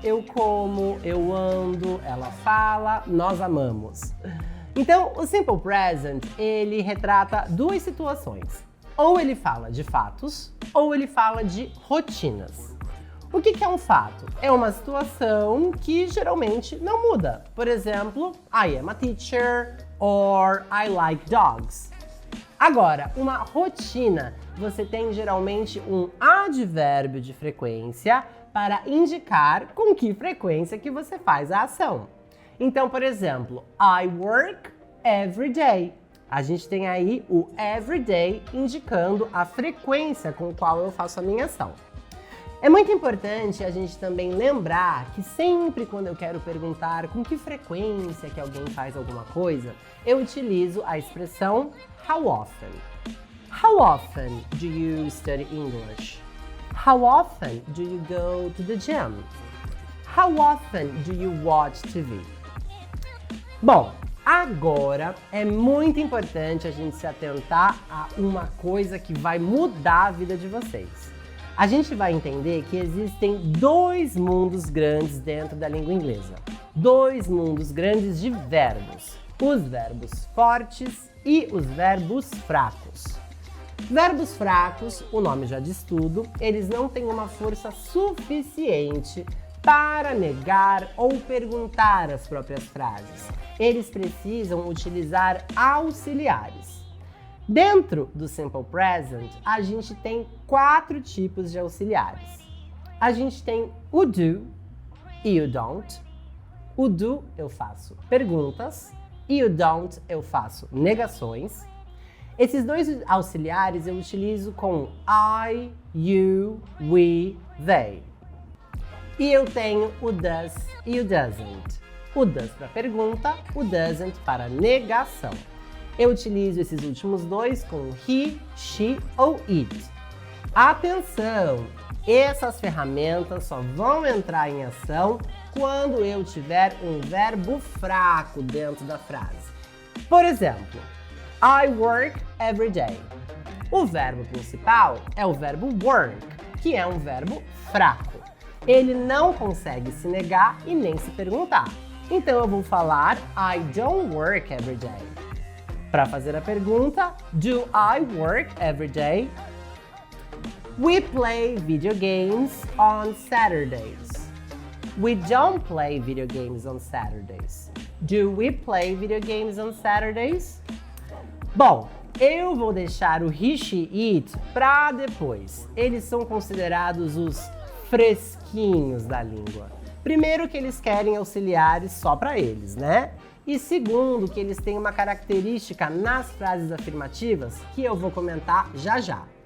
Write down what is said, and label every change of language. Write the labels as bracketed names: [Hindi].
[Portuguese] Eu como, eu ando, ela fala, nós amamos. Então, o Simple Present, ele retrata duas situações. Ou ele fala de fatos, ou ele fala de rotinas. O que é um fato? É uma situação que geralmente não muda. Por exemplo, [English] I am a teacher or I like dogs. [Portuguese] Agora, uma rotina, você tem geralmente um advérbio de frequência para indicar com que frequência que você faz a ação. Então, por exemplo, [English] I work every day. [Portuguese] A gente tem aí o every day indicando a frequência com a qual eu faço a minha ação. É muito importante a gente também lembrar que sempre quando eu quero perguntar com que frequência que alguém faz alguma coisa, eu utilizo a expressão how often. [English] How often do you study English? How often do you go to the gym? How often do you watch TV? [Portuguese] Bom, agora é muito importante a gente se atentar a uma coisa que vai mudar a vida de vocês. A gente vai entender que existem dois mundos grandes dentro da língua inglesa. Dois mundos grandes de verbos. Os verbos fortes e os verbos fracos. Verbos fracos, o nome já diz tudo, eles não têm uma força suficiente para negar ou perguntar as próprias frases. Eles precisam utilizar auxiliares. Dentro do Simple Present, a gente tem 4 tipos de auxiliares. A gente tem o do e o don't. O do eu faço perguntas e o don't eu faço negações. Esses dois auxiliares eu utilizo com I, you, we, they. E eu tenho o does e o doesn't. O does para pergunta, o doesn't para negação. Eu utilizo esses últimos dois com he, she ou it. Atenção! Essas ferramentas só vão entrar em ação quando eu tiver um verbo fraco dentro da frase. Por exemplo, [English] I work every day. [Portuguese] O verbo principal é o verbo work, que é um verbo fraco. Ele não consegue se negar e nem se perguntar. Então eu vou falar [English] I don't work every day. [Portuguese] Para fazer a pergunta, [English] do I work every day? We play video games on Saturdays. We don't play video games on Saturdays. Do we play video games on Saturdays? [Portuguese] Bom, eu vou deixar o he, she, it para depois. Eles são considerados os fresquinhos da língua. Primeiro que eles querem auxiliares só para eles, né? E segundo, que eles têm uma característica nas frases afirmativas que eu vou comentar já já.